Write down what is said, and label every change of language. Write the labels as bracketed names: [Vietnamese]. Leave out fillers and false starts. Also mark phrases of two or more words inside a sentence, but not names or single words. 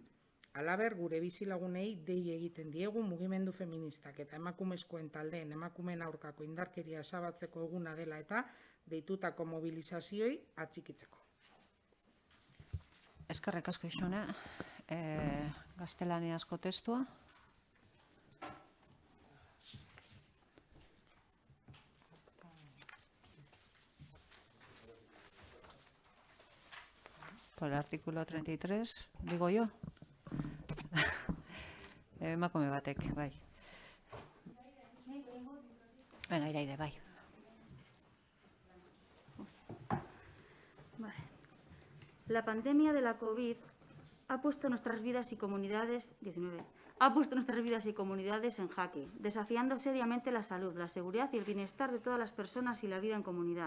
[Basque] Halaber, gure bizilagunei dei egiten diegu mugimendu feministak eta emakumezkoen taldeen emakumeen aurkako indarkeria ezabatzeko eguna dela eta deitutako mobilizazioei atxikitzeko. Eskerrik asko Ixone, gaztelaniazko testua. [Spanish] Por el artículo 33, digo yo. [Basque] Emakume batek, bai. [Spanish] Venga, Iraide, bai. Vale. La pandemia de la COVID ha puesto nuestras vidas y comunidades en jaque, desafiando seriamente la salud, la seguridad y el bienestar de todas las personas y la vida en comunidad.